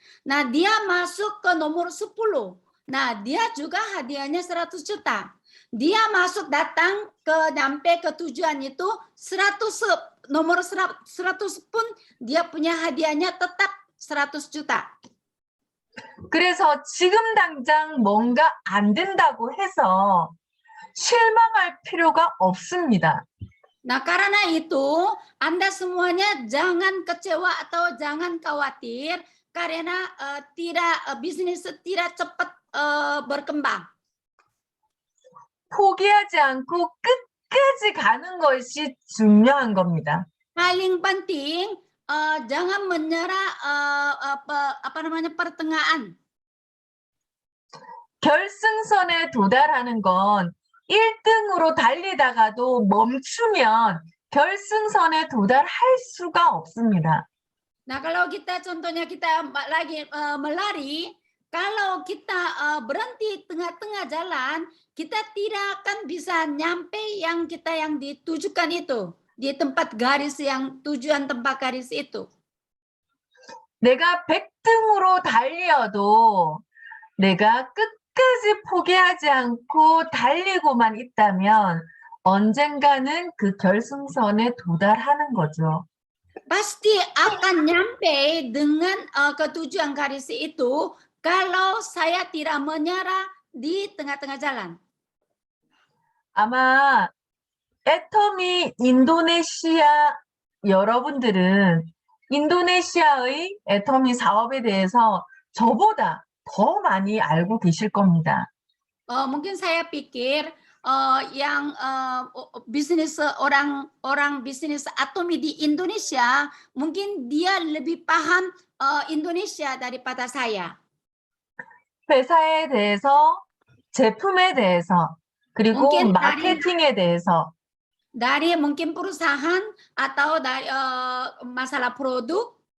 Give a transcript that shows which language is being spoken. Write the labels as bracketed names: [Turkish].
[Indonesian] Nah, dia masuk ke nomor 10. Nah, dia juga hadiahnya 100 juta. Dia datang sampai ke tujuan itu 100, nomor 100 pun dia punya hadiahnya tetap 100 juta. [Korean] 그래서 지금 당장 뭔가 안 된다고 해서 실망할 필요가 없습니다. [Indonesian] Nah, karena itu Anda semuanya jangan kecewa atau jangan khawatir karena bisnis tidak cepat berkembang. [Korean] 포기하지 않고 끝까지 가는 것이 중요한 겁니다. [Indonesian] paling penting jangan menyerah apa namanya pertengahan. [Korean] 결승선에 도달하는 건 1등으로 달리다가도 멈추면 결승선에 도달할 수가 없습니다. [Indonesian] Nah, kalau kita contohnya kita lagi melari, kalau kita berhenti tengah-tengah jalan, kita tidak akan bisa nyampe yang kita yang ditujukan itu, di tempat garis yang tujuan tempat garis itu. [Korean] 내가 100등으로 달려도 내가 끝까지 포기하지 않고 달리고만 있다면 언젠가는 그 결승선에 도달하는 거죠. [Indonesian] Pasti akan nyampe dengan ketujuan garis itu kalau saya tidak menyerah di tengah-tengah jalan. [Korean] 아마 애터미 인도네시아 여러분들은 인도네시아의 애터미 사업에 대해서 저보다 더 많이 알고 계실 겁니다. [Indonesian] Mungkin saya pikir yang bisnis orang bisnis atomi di Indonesia mungkin dia lebih paham Indonesia daripada saya. [Korean] 회사에 대해서, 제품에 대해서, 그리고 [Indonesian] mungkin [Korean] 마케팅에 대해서 [Indonesian] dari mungkin perusahaan atau dari masalah produk.